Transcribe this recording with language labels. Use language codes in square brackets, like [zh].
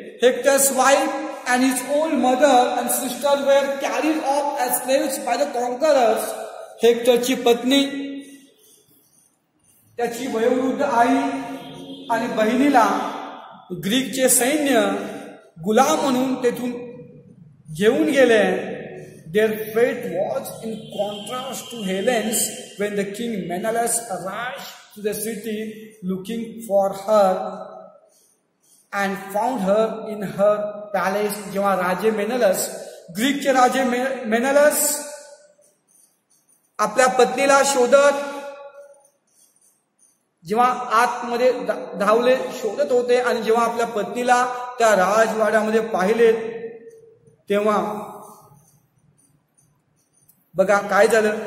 [en] Hector's wife and his old mother and sister were carried off as slaves by the conquerors. [mr] हेक्टरची पत्नी, त्याची वयोवृद्ध आई आणि बहिणीला ग्रीकचे सैन्य गुलाम म्हणून तेथून घेऊन गेले. [en] Their fate was in contrast to Helen's when the king Menelaus rushed to the city looking for her and found her in her palace. [mr] जेव्हा राजे मेनलस, ग्रीकचे राजे मेनलस आपल्या पत्नीला शोधत जेव्हा आतमध्ये धावले शोधत होते, आणि जेव्हा आपल्या पत्नीला त्या राजवाड्यामध्ये पाहिले, तेव्हा बघा काय झालं.